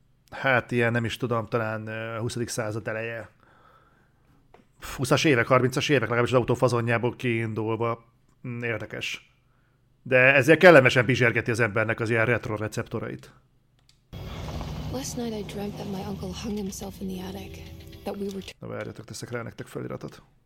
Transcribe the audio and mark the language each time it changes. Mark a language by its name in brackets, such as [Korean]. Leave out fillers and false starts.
[Hungarian] Hát ilyen, nem is tudom, talán 20. század eleje. 20-as évek, 30-as évek, legalábbis az autó fazonjából kiindulva. Érdekes. De ezért kellemesen bizsergeti az embernek az ilyen retro receptorait. [English] Last night I dreamt that my uncle hung himself in the attic. That we were. [Hungarian] Na várjatok, teszek rá nektek feliratot.